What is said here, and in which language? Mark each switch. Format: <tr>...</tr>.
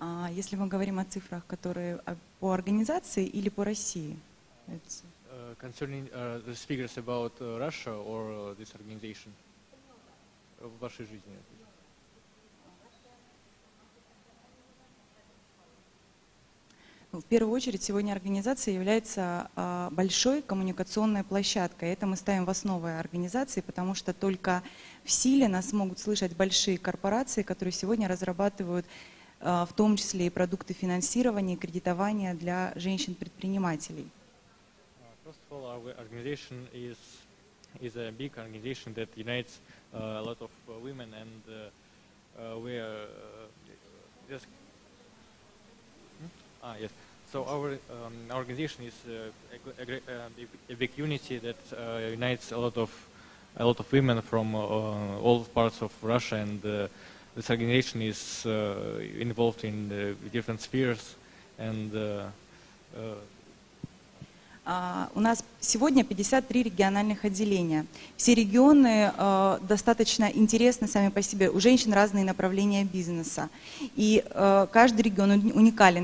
<ru>Если мы говорим о цифрах, которые по организации или по России?</ru> <en>Concerning the figures about Russia or this organization</en> <ru>в вашей жизни. В первую очередь, сегодня организация является большой коммуникационной площадкой. Это мы ставим в основу организации, потому что только в силе нас могут слышать большие корпорации, которые сегодня разрабатывают в том числе и продукты финансирования и кредитования для женщин-предпринимателей.</ru> <en>First of all, our organization is a big organization that unites a lot of women, and we are just yes. So our organization is a big unity that unites a lot of women from all parts of Russia, and this organization is involved in different spheres, and</en> <ru>у нас сегодня 53 региональных отделения. Все регионы достаточно интересны сами по себе. У женщин разные направления бизнеса. И каждый регион уникален.</ru>